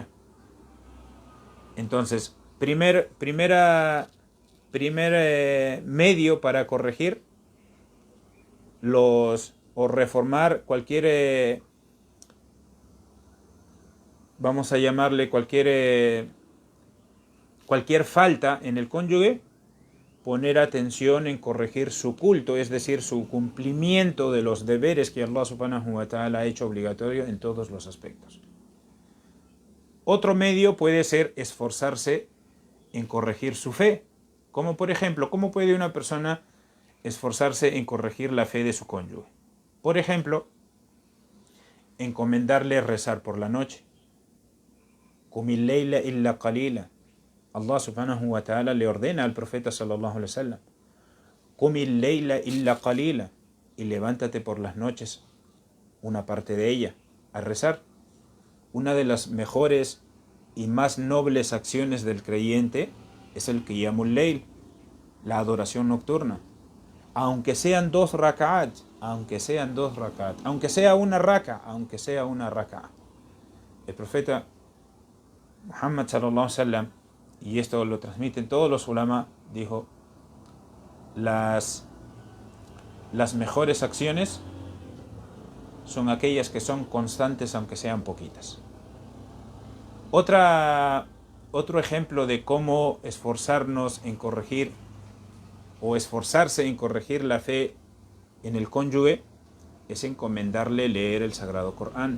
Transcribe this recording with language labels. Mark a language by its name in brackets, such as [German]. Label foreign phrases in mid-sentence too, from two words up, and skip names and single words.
[Spanish] Entonces, primer medio para corregir o reformar cualquier, vamos a llamarle cualquier falta en el cónyuge, poner atención en corregir su culto, es decir, su cumplimiento de los deberes que Allah [Arabic] سبحانه وتعالى [Spanish] ha hecho obligatorio en todos los aspectos. Otro medio puede ser esforzarse en corregir su fe, como por ejemplo, ¿cómo puede una persona esforzarse en corregir la fe de su cónyuge? Por ejemplo, encomendarle rezar por la noche. [Arabic] قم الليل إلا قليلا. [Spanish] Allah [Arabic] سبحانه وتعالى [Spanish] le ordena al profeta [Arabic] صلى الله عليه وسلم: قم الليل إلا قليلا, [Spanish] y levántate por las noches, una parte de ella, a rezar. Una de las mejores y más nobles acciones del creyente es el [Arabic] قيام الليل, [Spanish] la adoración nocturna. Aunque sean 2 rak'at, aunque sea una raka. El profeta Muhammad [Arabic] صلى الله عليه وسلم, [Spanish] y esto lo transmiten todos los ulama, dijo: las mejores acciones son aquellas que son constantes aunque sean poquitas. Otro ejemplo de cómo esforzarse en corregir la fe en el cónyuge es encomendarle leer el Sagrado Corán.